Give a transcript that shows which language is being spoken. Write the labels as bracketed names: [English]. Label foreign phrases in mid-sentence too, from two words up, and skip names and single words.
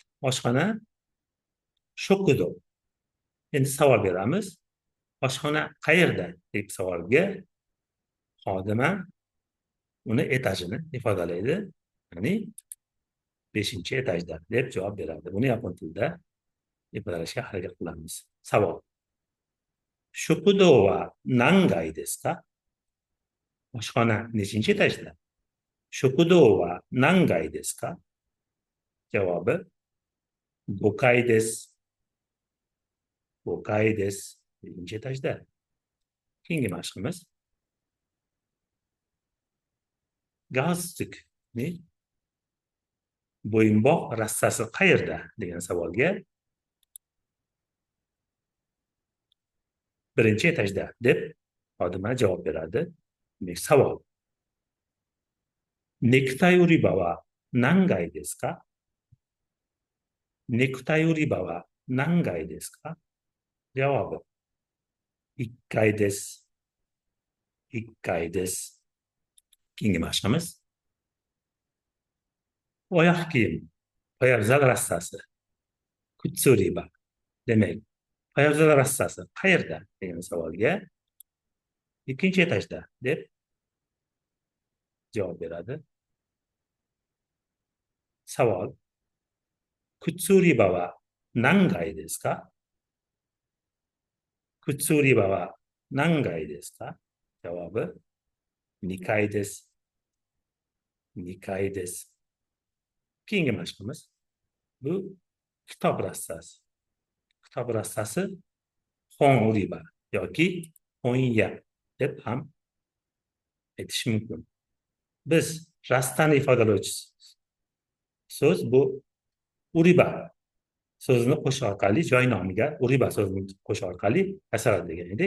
[Uzbek] Oshxona shokudo. Endi savol beramiz. Oshxona qayerda deb savolga xodima uni etajini ifodalaydi. Ya'ni 5-etajda deb javob beradi. Buni yapon tilida ifodalashga harakat qilamiz. Savol. [Japanese] 食堂は何階ですか? [Uzbek] Oshxona nechinchi etajda? [Japanese] 食堂は何階ですか? Javobi 5階です. 5階です. [Uzbek] 5-etajda. Keyingi mashqimiz galstukni bo'yinbog' rassasi qayerda degan savolga 1-etajda deb xodima javob beradi. Demak, savol. [Japanese] ネクタイ売り場は何階ですか? ネクタイ売り場は何階ですか? Javobi 1階です. 1階です. [Uzbek] Keyingi mashqimiz oyoq kiyim, poyabzal rassasi, kutsuriba. Demak, poyabzal rassasi qayerda degan savolga 2-etajda deb javob beradi. Savol. [Japanese] 靴売り場は何階ですか? 靴売り場は何階ですか? Javobi 2階です. 2階です. [Uzbek] Keyingi mashqimiz bu kitob rassasi. Kitob rassasi [Japanese] 本売り場 [Uzbek] yoki honya deb ham aytish mumkin. Biz rastani ifodalovchi so'z bu uriba so'zini qo'shish orqali joy nomiga uriba so'zini qo'shish orqali yasaladi degan edik.